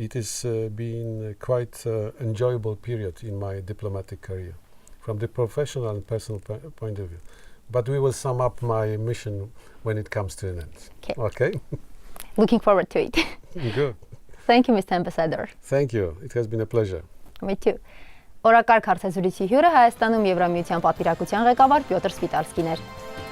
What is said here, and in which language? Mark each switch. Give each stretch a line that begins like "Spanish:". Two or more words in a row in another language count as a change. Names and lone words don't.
English: it has been quite enjoyable period in my diplomatic career, from the professional and personal point of view. But we will sum up my mission when it comes to an end. Okay? Looking forward to it. Good. Thank you, Mr. Ambassador. Thank you. It has been a pleasure. Me too.
Armenian: Օրակարգ հարցազրույցի հյուրը Հայաստանում Եվրամիության պատվիրակության ղեկավար Պյոտր Սվիտալսկին էր։